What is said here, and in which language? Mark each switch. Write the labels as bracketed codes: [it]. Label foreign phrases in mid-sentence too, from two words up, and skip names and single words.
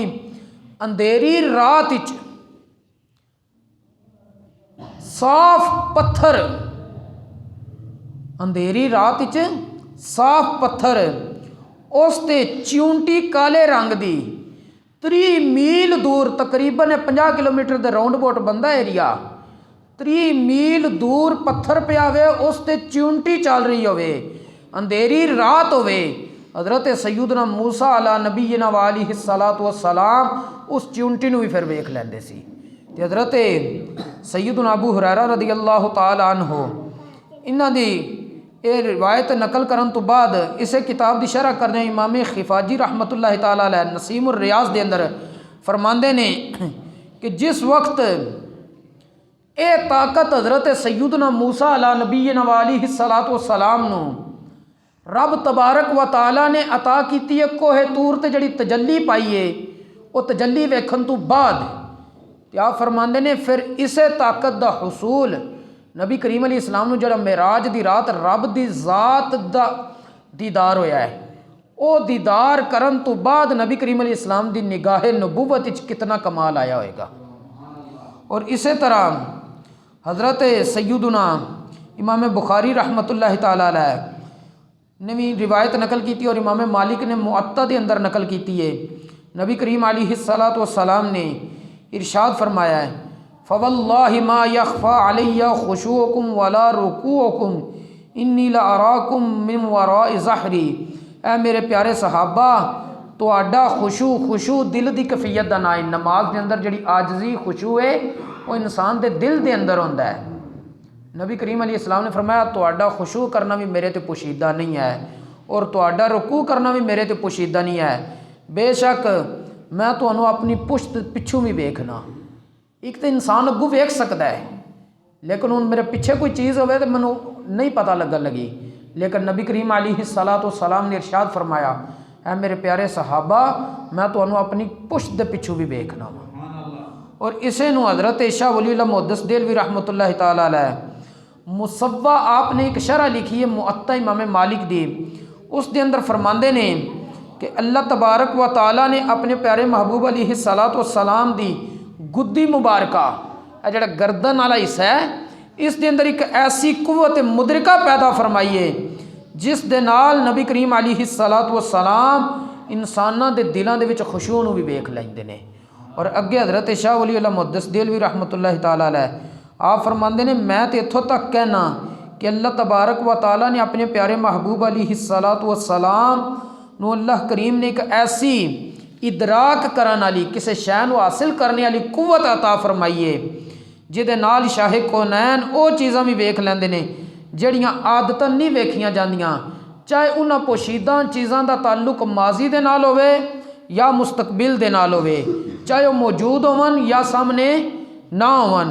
[pa] انھیری رات وچ صاف پتھر، انھیری رات وچ صاف پتھر، اس تے چیونٹی کالے رنگ دی 30 میل دور، تقریباً 50 کلومیٹر کے [en] round about [pa] بندہ ایریا، 30 میل دور پتھر پے آوے، اس تے چیونٹی چل رہی ہووے، انھیری رات ہووے. حضرت سیدنا موسیٰ [ar] على نبينا عليه الصلاة والسلام [pa] اس چیونٹی نوں وی فیر ویکھ لیندے سی. تے حضرت سیدنا ابو ہریرہ [ar] رضي الله تعالى عنه [pa] انہاں دی ایہ روایت نقل کرن تو بعد اسے کتاب دی شرح کرنے امام خفاجی [ar] رحمة الله تعالى عليه [pa] نسیم الریاض دے اندر فرماندے نے کہ جس وقت ایہ طاقت حضرت سیدنا موسیٰ [ar] على نبينا عليه الصلاة والسلام [pa] نوں رب [ar] تبارك وتعالى [pa] نے عطا کی ہے، کوہ طور تے جیہڑی تجلی پائی ہے، او تجلی ویکھن تو بعد کیا فرماندے نے، فیر اسے طاقت دا حصول نبی کریم [ar] عليه السلام [pa] نوں جیہڑا معراج دی رات رب دی ذات دا دیدار ہویا ہے، او دیدار کرن تو بعد نبی کریم [ar] عليه السلام [pa] دی نگاہ نبوت وچ کتنا کمال آیا ہووےگا. [ur] اور اسی طرح حضرت سیدنا امام بخاری [ar] رحمة الله تعالى عليه [ur] نے بھی روایت نقل کی تھی، اور امام مالک نے مؤطا کے اندر نقل کی ہے. نبی کریم [ar] عليه الصلاة والسلام [ur] نے ارشاد فرمایا ہے, [ar] فوالله ما يخفى علي خشوعكم ولا ركوعكم إني لأراكم من وراء ظهري. [pa] اے میرے پیارے صحابہ، تو آڈا خشوع دل کی کیفیت کا نا ہے. نماز کے اندر جی عاجزی خشوع ہے او انسان کے دل کے اندر ہوندا ہے. نبی کریم [ar] عليه السلام [pa] نے فرمایا، تو آڈا خشوع کرنا بھی میرے تے پوشیدہ نہیں ہے، اور تو آڈا رکوع کرنا بھی میرے تے پوشیدہ نہیں ہے. بیشک میں تو اپنی پشت پچھو بھی ویکھنا. ایک تو انسان اگو ویکھ سکتا ہے، لیکن ہن میرے پچھے کوئی چیز ہووے تو مینوں نہیں پتا لگن لگی. لیکن نبی کریم [ar] عليه الصلاة والسلام [pa] نے ارشاد فرمایا، اے میرے پیارے صحابہ، میں تو اپنی پشت دے پچھو بھی ویکھنا واں. اور اسے نوں حضرت شاہ ولی محدث دہلوی [ar] رحمة الله تعالى عليه [pa] مسوّیٰ آپنے ایک شرح لکھی ہے مؤطا امام مالک دی، اس دے اندر فرماندے نے کہ اللہ [ar] تبارك وتعالى [pa] نے اپنے پیارے محبوب [ar] عليه الصلاة والسلام [pa] دی گدی مبارکہ جیہڑا گردن والا حصہ ہے اس دے اندر ایک ایسی قوت مدرکہ پیدا فرمائی ہے جس دے نال نبی کریم [ar] عليه الصلاة والسلام [pa] انساناں دے دلاں دے وچ خشوع نوں بھی ویکھ لیندے نے. اور اگے حضرت شاہ ولی اللہ محدث دہلوی [ar] رحمة الله تعالى عليه [pa] آپ فرماتے نے میں تو اتھوں تک کہنا کہ اللہ [ar] تبارك وتعالى [pa] نے اپنے پیارے محبوب [ar] عليه الصلاة والسلام [pa] نوں اللہ کریم نے ایک ایسی ادراک کرنے والی کسی شے نوں حاصل کرنے والی قوت عطا فرمائی ہے جیہدے نال شاہ کونین او چیزاں بھی ویکھ لیندے نے جیہڑیاں عادتاً نہیں ویکھیاں جاندیاں، چاہے انہاں پوشیدہ چیزاں دا تعلق ماضی دے نال ہووے یا مستقبل دے نال ہووے، چاہے او موجود ہوون یا سامنے نا ہوون.